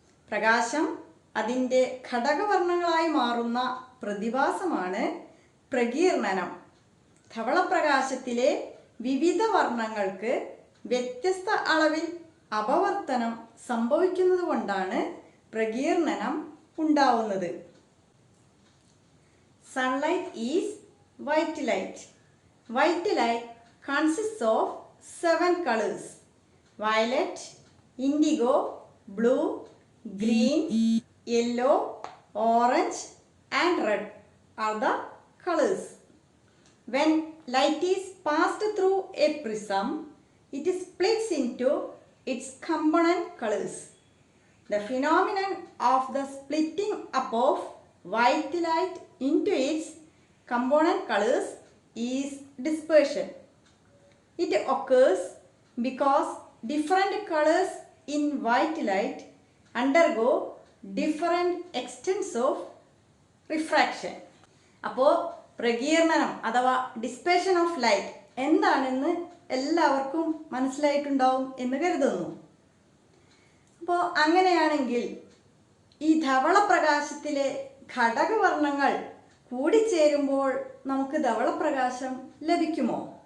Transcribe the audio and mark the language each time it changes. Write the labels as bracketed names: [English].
[Malayalam] പ്രകാശം അതിൻ്റെ ഘടകവർണ്ണങ്ങളായി മാറുന്ന പ്രതിഭാസമാണ് പ്രകീർണനം. ധവളപ്രകാശത്തിലെ വിവിധ വർണ്ണങ്ങൾക്ക് വ്യത്യസ്ത അളവിൽ അപവർത്തനം സംഭവിക്കുന്നത് കൊണ്ടാണ് പ്രകീർണനം ഉണ്ടാവുന്നത്. [English] Sunlight is white light. White light consists of 7 colors. Violet, indigo, blue, green, yellow, orange and red are the colors. When light is passed through a prism, it splits into its component colors. The phenomenon of the splitting up of white light into its component colors is dispersion. It occurs because different colors in white light undergo different extents of refraction. [Malayalam] അപ്പോൾ പ്രകീർണനം അഥവാ dissipation of light എന്താണെന്ന് എല്ലാവർക്കും മനസ്സിലായിട്ടുണ്ടാവും എന്ന് കരുതുന്നു. അപ്പോൾ അങ്ങനെയാണെങ്കിൽ ഈ ധവളപ്രകാശത്തിലെ ഘടകവർണ്ണങ്ങൾ കൂടിച്ചേരുമ്പോൾ നമുക്ക് ധവളപ്രകാശം ലഭിക്കുമോ?